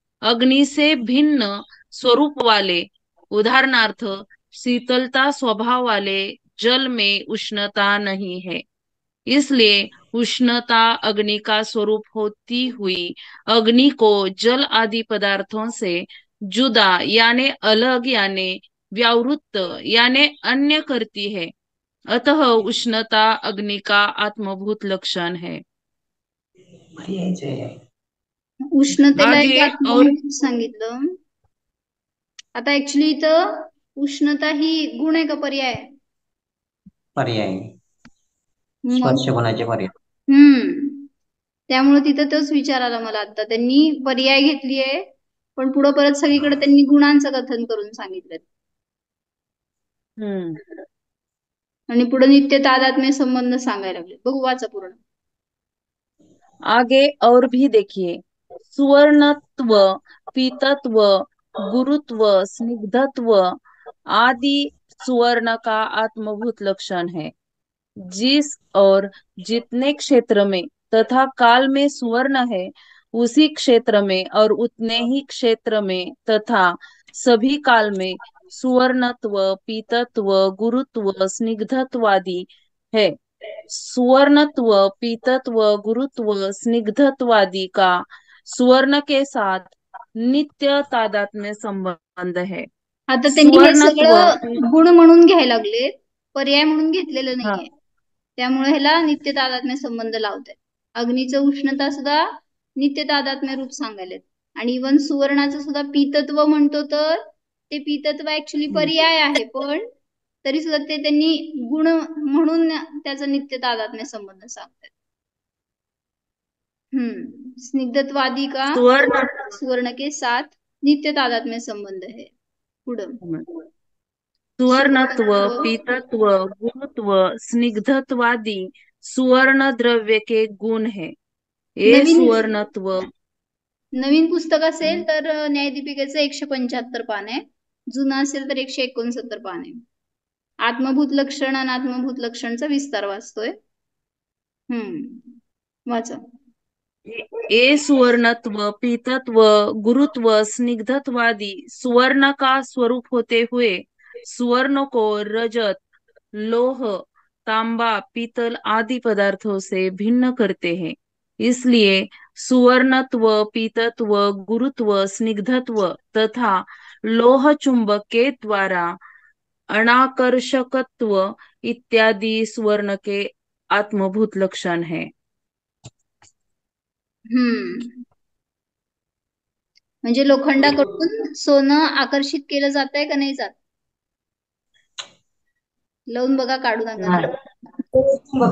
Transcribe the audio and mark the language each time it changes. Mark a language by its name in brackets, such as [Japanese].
[Hindi] अग्नि से भिन्न स्वरूप वाले, उदाहरणार्थ शीतलता स्वभाव वाले जल में उष्णता नहीं है, इसलिए उष्णता अग्नि का स्वरूप होती हुई अग्नि को जल आदि पदार्थों से जुदा यानी अलग यानी व्यावृत्त यानी अन्य करती है, अतः उष्णता अग्नि का आत्मभूत लक्षण है। [Marathi] उष्णतेला एक आत्मभूत सांगितलं. आता ऍक्च्युली इथं उष्णता ही गुण आहे का पर्याय? पर्याय, स्पर्श गुणाचे पर्याय. त्यामुळे तिथं तोच विचार आला मला. आता त्यांनी पर्याय घेतली आहे पण पुढे परत सगळीकडे त्यांनी गुणांचं कथन करून सांगितलं आणि पुढे नित्य तादात्म्य संबंध सांगायला लागले. बघू वाचा पूर्ण. [Hindi] आगे और भी देखिए. सुवर्णत्व, पीतत्व, गुरुत्व, स्निग्धत्व आदि सुवर्ण का आत्मभूत लक्षण है। जिस और जितने क्षेत्र में तथा काल में सुवर्ण है उसी क्षेत्र में और उतने ही क्षेत्र में तथा सभी काल में सुवर्णत्व, पीतत्व, गुरुत्व, स्निग्धत्वादि है। सुवर्णत्व, पीतत्व, गुरुत्व, स्निग्धत्वादि का सुवर्ण के साथ नित्य तादात्म्य संबंध है। [Marathi] आता त्यांनी हे सगळं गुण म्हणून घ्यायला लागले, पर्याय म्हणून घेतलेलं नाहीये, त्यामुळे ह्याला नित्य तादात्म्य संबंध लावतात. अग्नीचं उष्णता सुद्धा नित्य तादात्म्य रूप सांगायलेत आणि इवन सुवर्णाचं सुद्धा पीतत्व म्हणतो तर ते पीतत्व ऍक्च्युली पर्याय आहे, पण तरी सुद्धा ते त्यांनी गुण म्हणून त्याचा नित्य तादात्म्य संबंध सांगतात. [Hindi] स्निग्धत्वादी का सुवर्ण के साथ नित्य तादात्म्य संबंध है. [Marathi] पुढं [Hindi] सुवर्णत्व, पीतत्व, गुरुत्व, स्निग्धत्वादि सुवर्ण द्रव्य के गुण है. ये सुवर्णत्व [Marathi] नवीन पुस्तक असेल तर न्यायदीपिकेचं 175 पान आहे, जुनं असेल तर 169 पान आहे. आत्मभूत लक्षण अनात्मभूत लक्षणचा विस्तार वाचतोय. वाचा. [Hindi] ए सुवर्णत्व, पीतत्व, गुरुत्व, स्निग्धत्वादि सुवर्ण का स्वरूप होते हुए सुवर्ण को रजत, लोह, तांबा, पीतल आदि पदार्थों से भिन्न करते हैं। इसलिए सुवर्णत्व, पीतत्व, गुरुत्व, स्निग्धत्व तथा लोह चुंबक के द्वारा अनाकर्षकत्व इत्यादि स्वर्ण के आत्मभूत लक्षण है। [Marathi] म्हणजे लोखंडाकडून सोनं आकर्षित केलं जात आहे का नाही जात? लावून बघा, काढू नका.